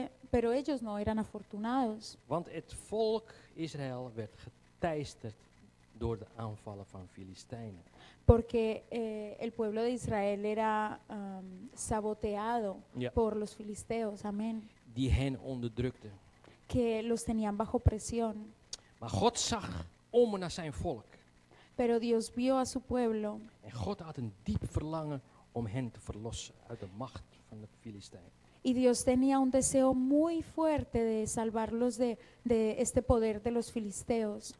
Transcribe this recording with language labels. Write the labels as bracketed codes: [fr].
[es] Pero ellos no eran afortunados. [nl] Want het volk Israël werd geteisterd door de aanvallen van Filistijnen. [es] Porque el pueblo de Israel era saboteado [nl] Ja. [es] por los filisteos, amén, [nl] Die hen onderdrukten. [es] que los tenían bajo presión. [nl] Maar God zag om naar zijn volk. [es] Pero Dios vio a su pueblo [nl] En God had een diep verlangen om hen te verlossen uit de macht van de Filistijnen. [es] y Dios tenía un deseo muy fuerte de salvarlos de este poder de los filisteos.